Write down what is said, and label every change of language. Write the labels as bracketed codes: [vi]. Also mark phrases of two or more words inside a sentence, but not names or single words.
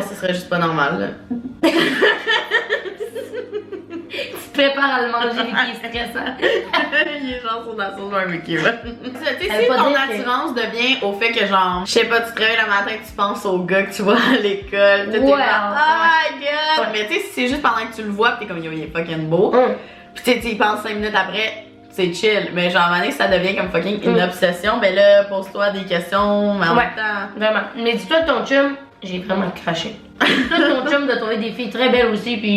[fr] sinon, ce serait juste pas normal, là. Tu te prépares à le manger, vu qu'il est stressant. Il est genre sur la sauce barbecue. Tu sais, Ça veut si pas ton dire que- attirance devient au fait que, genre, je sais pas, tu te réveilles le matin et tu penses au gars que tu vois à l'école, t'es Ouais, genre, ouais. [en] oh my god! [fr] Ouais. Mais tu sais, si c'est juste pendant que tu le vois pis t'es comme, yo, il est fucking beau, pis tu sais, tu y penses 5 minutes après, c'est chill. Mais genre, à un moment donné, ça devient comme fucking une obsession, ben là, pose-toi des questions, mais en Ouais. même temps. Vraiment. Mais dis-toi que ton chum, j'ai vraiment craché. Ton chum de trouver des filles très belles aussi, puis.